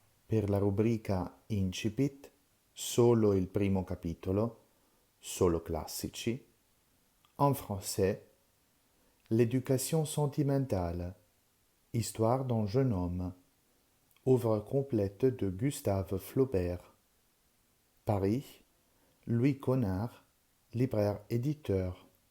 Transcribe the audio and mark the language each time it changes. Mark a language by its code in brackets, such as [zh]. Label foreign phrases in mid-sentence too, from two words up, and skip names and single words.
[it] per la rubrica Incipit, solo il primo capitolo, solo classici, [fr] en français, l'éducation sentimentale, histoire d'un jeune homme, œuvre complète de Gustave Flaubert. Paris, Louis Connard, libraire-éditeur.